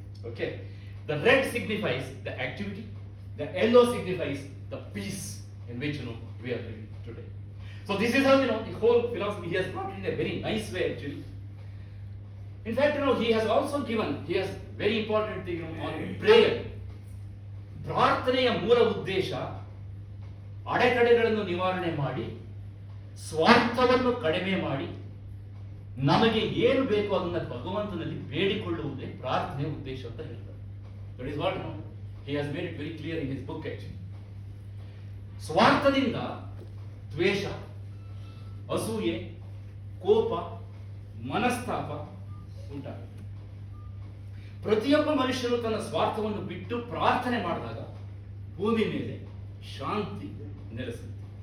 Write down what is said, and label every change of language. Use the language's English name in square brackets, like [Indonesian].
[English] Okay, the red signifies the activity, the yellow signifies the peace in which we are living today. So this is how the whole philosophy he has brought in a very nice way actually. In fact, he has also given, he has very important thing on prayer. [Kannada] ಪ್ರಾರ್ಥನೆಯ ಮೂಲ ಉದ್ದೇಶ ಅಡೆತಡೆಗಳನ್ನು ನಿವಾರಣೆ ಮಾಡಿ ಸ್ವಾರ್ಥವನ್ನು ಕಡಿಮೆ ಮಾಡಿ ನಮಗೆ ಏನು ಬೇಕು ಅದನ್ನ ಭಗವಂತನಲ್ಲಿ ಬೇಡಿಕೊಳ್ಳುವುದೇ ಪ್ರಾರ್ಥನೆಯ ಉದ್ದೇಶ ಅಂತ ಹೇಳ್ತಾರೆ. [English] That is what he has made it very clear in his book actually. [Kannada] ಸ್ವಾರ್ಥದಿಂದ ದ್ವೇಷ, ಅಸೂಯೆ, ಕೋಪ, ಮನಸ್ತಾಪ ಉಂಟಾಗುತ್ತೆ. ಪ್ರತಿಯೊಬ್ಬ ಮನುಷ್ಯನು ತನ್ನ ಸ್ವಾರ್ಥವನ್ನು ಬಿಟ್ಟು ಪ್ರಾರ್ಥನೆ ಮಾಡಿದಾಗ ಭೂಮಿ ಮೇಲೆ ಶಾಂತಿ ನೆಲೆಸುತ್ತೆ.